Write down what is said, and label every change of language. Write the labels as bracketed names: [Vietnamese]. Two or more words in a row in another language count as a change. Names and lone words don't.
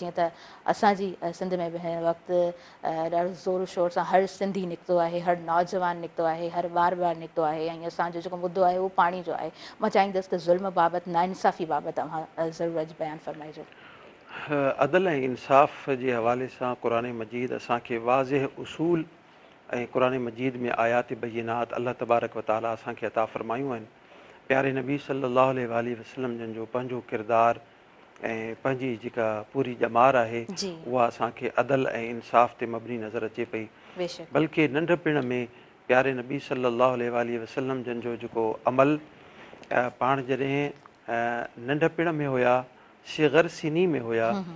[Sindhi] जीअं त असांजी सिंध में बि हिन वक़्तु ॾाढो ज़ोर शोर सां हर सिंधी निकितो आहे, हर नौजवान निकितो आहे, हर ॿार निकितो आहे, ऐं असांजो जेको मुद्दो आहे उहो पाणी जो आहे। मां चाहींदसि त ज़ुल्म बाबति, नाइंसाफ़ी बाबति तव्हां ज़रूरु अॼु बयानु फ़रमाइजो। अदल ऐं इंसाफ़ जे हवाले सां क़ुरान मजीद असांखे वाज़िह उसूल ऐं क़ुरान मजीद में [Arabic] آيات بينات الله تبارك وتعالى [Sindhi] असांखे अता फ़रमायूं आहिनि। प्यारे नबी [Arabic] صلى الله عليه وسلم [Sindhi] जिन जो पंहिंजो किरदारु ऐं पंहिंजी जेका पूरी ॼमार आहे, उहा असांखे अदल ऐं इंसाफ़ ते मबनी नज़र अचे पई। बल्कि नंढपिण में प्यारे नबी [Arabic] صلى الله عليه وسلم [Sindhi] जिन जो जेको अमल, पाण जॾहिं नंढपिण में हुया, सिग़र सिनी में हुया,